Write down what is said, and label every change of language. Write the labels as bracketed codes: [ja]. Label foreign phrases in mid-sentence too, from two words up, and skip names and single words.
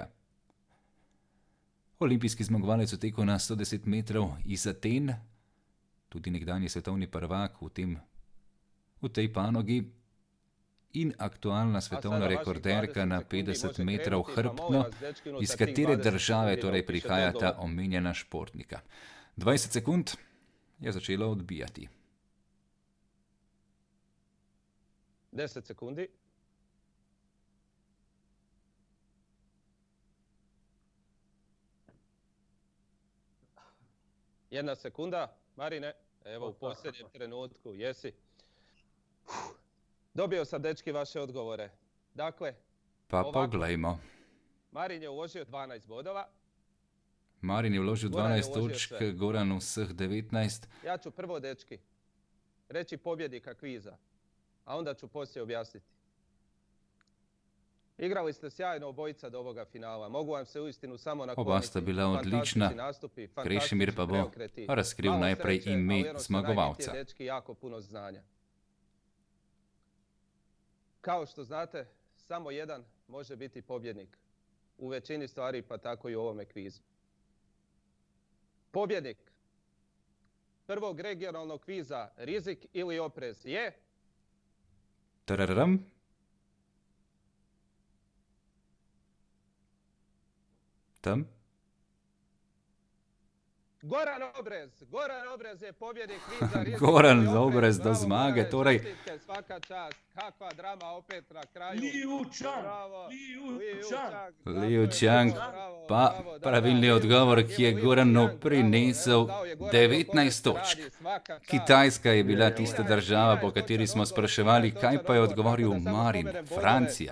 [sl] Olimpijski zmagovalec v teku na 110 metrov iz Aten, tudi nekdanji svetovni prvak v tej panogi, in aktualna svetovna rekorderka na 50 metrov hrbtno, iz katere države torej prihajata omenjena športnika. 20 sekund je začelo odbijati. 10 sekundi. [hr] Jedna sekunda, Marine, evo u posljednjem trenutku, jesi. Dobio sam, dečki, vaše odgovore. Dakle, pa pogledajmo. Marin je uložio 12 bodova. [sl] Marin je uložio 12 točk, Goran vseh 19. [hr] Ja ću prvo, dečki, reći pobjednika kviza, a onda ću poslije objasniti. Igrali ste sjajno obojica do ovoga finala. Mogu vam se uistinu samo nakloniti. [sl] Oba sta bila odlična. Krešimir pa bo razkril najprej ime zmagovalca. [hr] Dečki, jako puno znanja. Kao što znate, samo jedan može biti pobjednik. U većini stvari, pa tako i u ovome kvizu. Pobjednik prvog regionalnog kviza Rizik ili oprez je... Tararam. Tam. Goran Obrez je pobjednik kviza Rizik. [sl] Goran Obrez do zmage, torej... [hr] Svaka čast, kakva drama opet na kraju. [sl] Liu Chang, pa pravilni odgovor, ki je Goranu prinesel 19 točk. Kitajska je bila tista država, po kateri smo spraševali, kaj pa je odgovoril Marin, Francija.